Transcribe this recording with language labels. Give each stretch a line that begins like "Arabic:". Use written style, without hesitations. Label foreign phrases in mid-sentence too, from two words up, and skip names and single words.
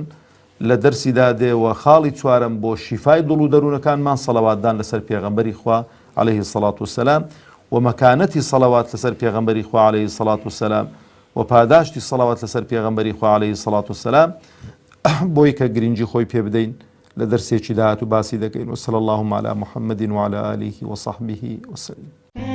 Central Kurdish: لە دەرسیدا دێوە خاڵی چوارەم بۆ شیفای دڵ و دەروونەکانمان سەڵەواتدان لەسەر پێغەمبەری خوا
Arabic: عەلەیهی سەڵات وسەلام
Central Kurdish: و مەکانەتی سەڵەوات لەسەر پێغەمبەری خوا
Arabic: عەلەیهی سەڵات وسەلام
Central Kurdish: و پاداشتی سەڵەوات لەسەر پێغەمبەری خوا
Arabic: عەلەیهی سەڵات وسەلام
Central Kurdish: بۆی کە گرنگی خۆی پێ بدەین لە دەرسێکی داهات و باسی دەکەین.
Arabic: وصلی اللهم علی محمد وعلى آله وصحبه وسلم.